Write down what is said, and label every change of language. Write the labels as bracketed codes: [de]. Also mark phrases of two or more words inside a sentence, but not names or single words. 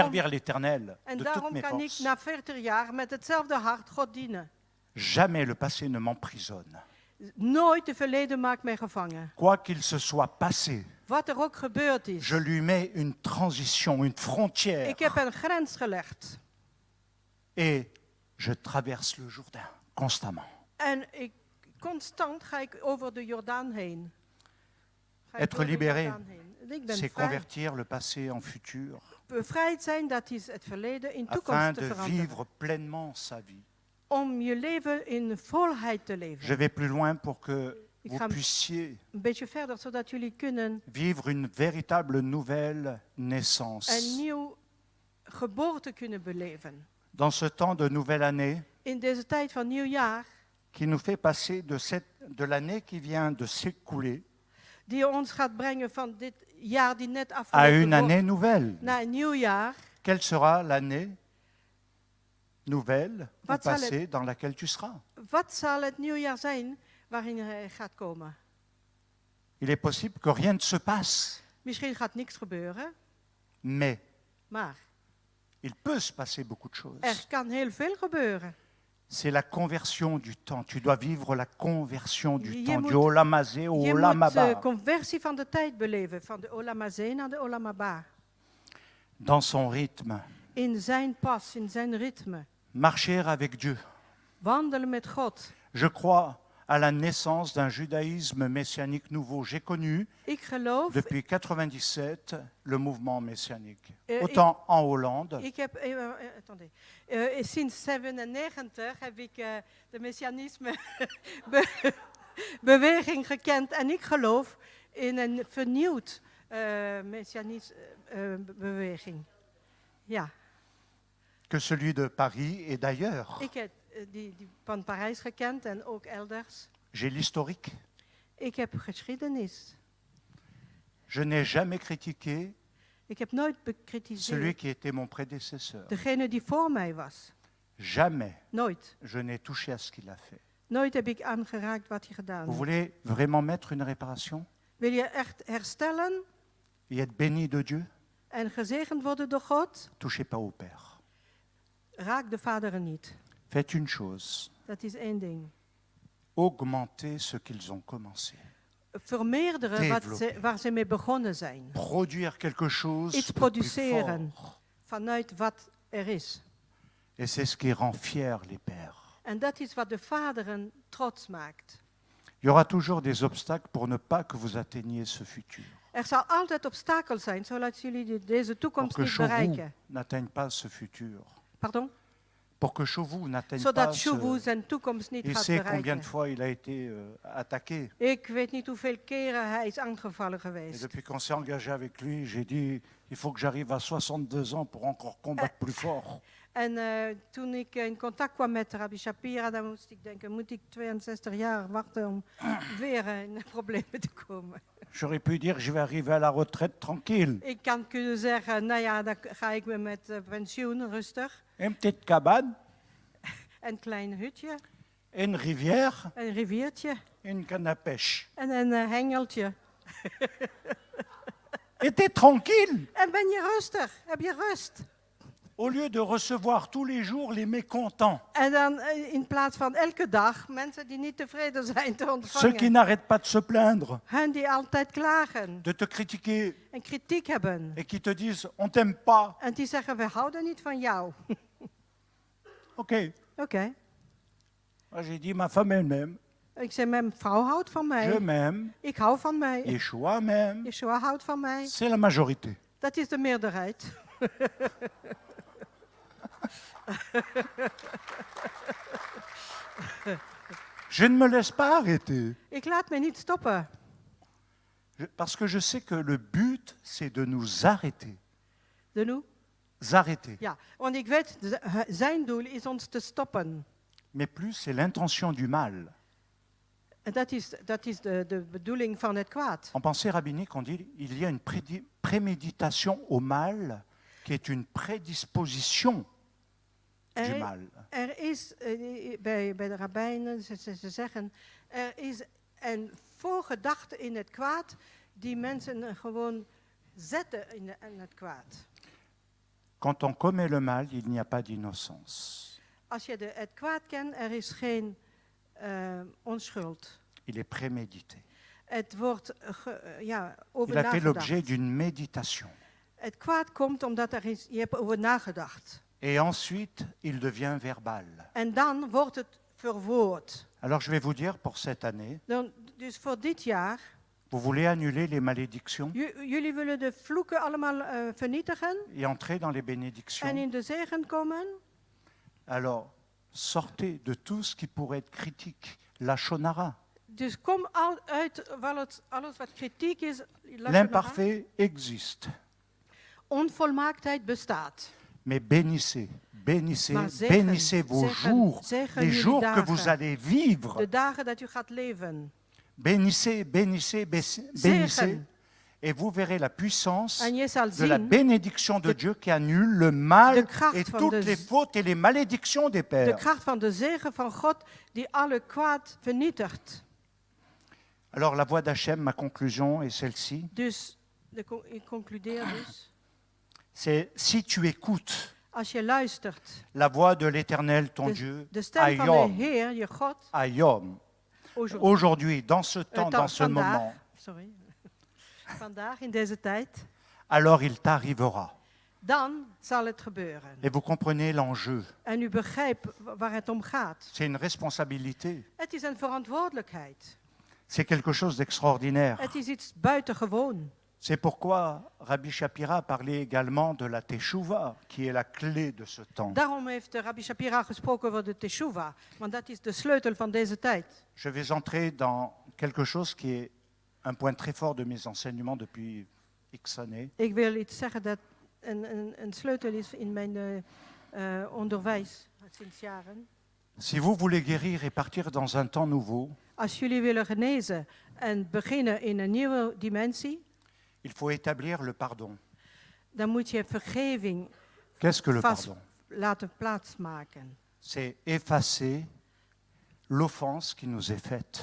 [fr] servir l'Éternel de toutes [nl] daarom [fr] mes [nl] kan ik [fr] forces. [nl] na 40 jaar met hetzelfde hart God dienen. [fr] Jamais le passé ne m'emprisonne. [nl] Nooit de verleden maakt mij gevangen. [fr] Quoi qu'il se soit passé, [nl] Wat er ook gebeurd is. [fr] je lui mets une transition, une frontière. [nl] Ik heb een grens gelegd. [fr] Et je traverse le Jourdain constamment. [nl] En constant ga ik over de Jordaan heen. Ga ik [fr] Être [nl] door de [fr] libéré, [nl] Jordaan heen. Ik ben [fr] C'est [nl] vrij. [fr] convertir le passé en futur, [nl] Bevrijd zijn, dat is het verleden in [fr] afin [nl] toekomst te [fr] de [nl] veranderen. [fr] vivre pleinement sa vie. [nl] Om je leven in volheid te [fr] Je [nl] leven. [fr] vais plus loin pour que [nl] Ik [fr] vous [nl] ga [fr] puissiez [nl] een beetje verder, zodat jullie kunnen [fr] vivre une véritable nouvelle [nl] een [fr] naissance. [nl] nieuw geboorte kunnen beleven. [fr] Dans ce temps de nouvelle année [nl] In deze tijd van nieuwjaar, [fr] qui nous fait passer de l'année qui vient de s'écouler [nl] die ons gaat brengen van dit jaar die net [fr] à [nl] afgelopen [fr] une [nl] wordt, [fr] année nouvelle. [nl] naar een nieuw jaar. [fr] Quelle sera l'année nouvelle ou [nl] Wat zal het- [fr] passée dans laquelle tu seras? [nl] Wat zal het nieuwjaar zijn waarin hij gaat komen? [fr] Il est possible que rien ne se passe, [nl] Misschien gaat niks gebeuren, [fr] mais [nl] maar [fr] il peut se passer beaucoup de choses. [nl] er kan heel veel gebeuren. [fr] C'est la conversion du temps. Tu dois vivre la conversion du [nl] Je [fr] temps, [nl] moet- [fr] du [he] Olam Hazé [fr] au [nl] Je [fr] Olam [nl] moet de [fr] Haba. [nl] conversie van de tijd beleven, van de [he] Olam Hazé [nl] naar de [he] Olam Haba. [fr] Dans son rythme. [nl] In zijn pas, in zijn ritme. [fr] Marcher avec Dieu. [nl] Wandelen met God. [fr] Je crois à la naissance d'un judaïsme messianique nouveau. J'ai connu [nl] Ik geloof, [fr] depuis 97 le mouvement messianique. [nl] ik- [fr] Autant en Hollande, [nl] ik heb, attendez. Sinds 97 heb ik de messianisme beweging gekend en ik geloof in een vernieuwd beweging. Ja, [fr] que celui de Paris et d'ailleurs. [nl] ik heb die van Parijs gekend en ook elders. [fr] J'ai l'historique. [nl] Ik heb geschiedenis. [fr] Je n'ai jamais critiqué [nl] Ik heb nooit [fr] celui [nl] bekritiseerd [fr] qui était mon prédécesseur. [nl] degene die voor mij was. [fr] Jamais [nl] Nooit. [fr] je n'ai touché à ce qu'il a fait. [nl] Nooit heb ik aangeraakt wat hij [fr] Vous [nl] gedaan heeft. [fr] voulez vraiment mettre une réparation [nl] Wil je echt herstellen [fr] et être béni de Dieu? [nl] en gezegend worden door God? [fr] Touchez pas au Père. [nl] Raak de vaderen niet. [fr] Faites une chose, [nl] Dat is één ding. [fr] augmentez ce qu'ils ont commencé. [nl] Vermeerderen [fr] Développer. [nl] waar ze mee begonnen zijn. [fr] Produire quelque chose [nl] Iets [fr] de plus [nl] produceren [fr] fort. [nl] vanuit wat er is. [fr] Et c'est ce qui rend fiers les pères. [nl] En dat is wat de vaderen trots maakt. [fr] Il y aura toujours des obstacles pour ne pas que vous atteigniez ce futur. [nl] Er zal altijd obstakel zijn, zodat jullie deze [fr] Pour [nl] toekomst [fr] que [nl] niet [fr] Chauvou [nl] bereiken. [fr] n'atteigne pas ce futur. Pardon? Pour que Chauvou n'atteigne [nl] Zodat [fr] pas [nl] Chauvou [fr] ce... [nl] zijn toekomst niet [fr] Il [nl] gaat [fr] sait combien [nl] bereiken. [fr] de fois il a été attaqué. [nl] Ik weet niet hoeveel keren hij is aangevallen [fr] Et [nl] geweest. [fr] depuis qu'on s'est engagé avec lui, j'ai dit, il faut que j'arrive à 62 ans pour encore combattre plus fort. [nl] En toen ik in contact kwam met Rabbi Shapira, dan moest ik denken, moet ik 62 jaar wachten om weer in de problemen te komen. [fr] J'aurais pu dire, je vais arriver à la retraite tranquille. [nl] Ik kan kunnen zeggen, nou ja, dan ga ik weer met pensioen, rustig. [fr] Une petite cabane, [nl] Een klein hutje, [fr] une rivière, [nl] een riviertje [fr] une canne à pêche. [nl] en een hengeltje. [fr] Et t'es tranquille, [nl] En ben je rustig, heb je rust. [fr] au lieu de recevoir tous les jours les mécontents, [nl] En dan in plaats van elke dag mensen die niet tevreden zijn te [fr] ceux qui [nl] ontvangen. [fr] n'arrêtent pas de se plaindre, [nl] Hen die altijd klagen [fr] de te critiquer [nl] en kritiek hebben. [fr] et qui te disent, on t'aime pas. [nl] En die zeggen, we houden niet van jou. [fr] Ok, [nl] Oké. [fr] moi j'ai dit, ma femme elle m'aime, [nl] Ik zei, mijn vrouw houdt van [fr] je [nl] mij. [fr] m'aime, [nl] Ik hou van mij. [fr] Yeshua m'aime, [nl] Yeshua houdt van mij. [fr] c'est la majorité. [nl] Dat is de meerderheid. [fr] Je ne me laisse pas arrêter. [nl] Ik laat me niet stoppen. [fr] Parce que je sais que le but, c'est de nous arrêter. [nl] De nu? [fr] Arrêter. [nl] Ja, want ik weet, zijn doel is ons te stoppen. [fr] Mais plus, c'est l'intention du mal. [nl] En dat is de bedoeling van het kwaad. [fr] En pensée rabbinique, on dit il y a une préméditation au mal qui est une prédisposition du mal. [nl] Er is, bij de rabbijnen, ze zeggen, er is een voorgedachte in het kwaad die mensen gewoon zetten in het kwaad. [fr] Quand on commet le mal, il n'y a pas d'innocence. [nl] Als je het kwaad kent, er is geen onschuld. [fr] Il est prémédité. [nl] Het wordt over [fr] Il a fait l'objet [nl] nagedacht. [fr] d'une méditation. [nl] Het kwaad komt omdat je hebt over nagedacht. [fr] Et ensuite, il devient verbal. [nl] En dan wordt het verwoord. [fr] Alors je vais vous dire, pour cette année, [nl] Dus voor dit jaar, [fr] vous voulez annuler les malédictions [nl] jullie willen de vloeken allemaal vernietigen [fr] et entrer dans les [nl] en [fr] bénédictions. [nl] in de zegen komen. [fr] Alors, sortez de tout ce qui pourrait être critique. [he] La shonara. [nl] Dus kom uit alles wat kritiek is. [fr] L'imparfait existe. [nl] Onvolmaaktheid bestaat. [fr] Mais bénissez, bénissez, [nl] Maar zegen, [fr] bénissez vos [nl] zegen, [fr] jours, [nl] zegen [fr] les [nl] jullie [fr] jours que [nl] dagen. [fr] vous allez vivre. [nl] De dagen dat u gaat leven. [fr] Bénissez, bénissez, bénissez. [nl] Zegen. [fr] Et vous verrez la puissance [nl] En je zal [fr] de la [nl] zien [fr] bénédiction de Dieu qui annule le mal [nl] de kracht [fr] et [nl] van [fr] toutes [nl] de- [fr] les fautes et les malédictions des [nl] de [fr] pères. [nl] kracht van de zegen van God die alle kwaad vernietigt. [fr] Alors la voix d'Hachem, ma conclusion est celle-ci. [nl] Dus, ik concludeer dus. [fr] C'est si tu écoutes [nl] Als je luistert, [fr] la voix de l'Éternel, ton Dieu, [nl] de stem van de [fr] Ayom, [nl] Heer, je God, [fr] Ayom, aujourd'hui, aujourd'hui, dans ce temps, dans ce moment, [nl] sorry, vandaag in deze tijd, [fr] alors il t'arrivera. [nl] dan zal het gebeuren. [fr] Et vous comprenez l'enjeu. [nl] En u begrijpt waar het om gaat. [fr] C'est une responsabilité. [nl] Het is een verantwoordelijkheid. [fr] C'est quelque chose d'extraordinaire. [nl] Het is iets buitengewoon. [fr] C'est pourquoi Rabbi Shapira parlait également de la Teshuvah, qui est la clé de ce temps. [nl] Daarom heeft Rabbi Shapira gesproken over de Teshuvah, want dat is de sleutel van deze tijd. [fr] Je vais entrer dans quelque chose qui est un point très fort de mes enseignements depuis X années. [nl] Ik wil iets zeggen dat een sleutel is in mijn onderwijs sinds jaren. [fr] Si vous voulez guérir et partir dans un temps nouveau, [nl] Als jullie willen genezen en beginnen in een nieuwe dimensie, [fr] il faut établir le pardon. [nl] dan moet je vergeving [fr] Qu'est-ce que le [nl] vast [fr] pardon? [nl] laten plaatsmaken. [fr] C'est effacer l'offense qui nous est faite.